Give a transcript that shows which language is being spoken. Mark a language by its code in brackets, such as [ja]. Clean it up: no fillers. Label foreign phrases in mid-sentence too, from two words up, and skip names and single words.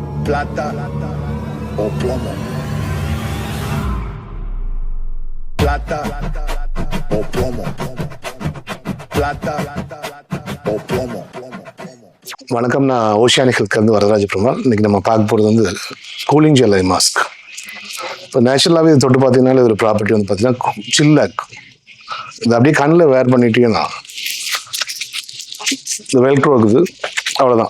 [es] plata o plomo. Plata o plomo. Plata o plomo. [ta] வணக்கம், நான் ஓஷியானிக் ஹெல்த்லேருந்து வரதராஜ பெருமாள். இன்றைக்கி நம்ம பார்க்க போகிறது வந்து [en] cooling gel eye mask. [ta] இப்போ நேச்சுரலாகவே இது தொட்டு பார்த்தீங்கன்னா இதோட ப்ராப்பர்ட்டி வந்து பார்த்தீங்கன்னா சில்லாக இருக்கும். இது அப்படியே கண்ணில் வேர் பண்ணிட்டீங்கன்னா இந்த வெல்க்ரோ இருக்குது, அவ்வளோதான்.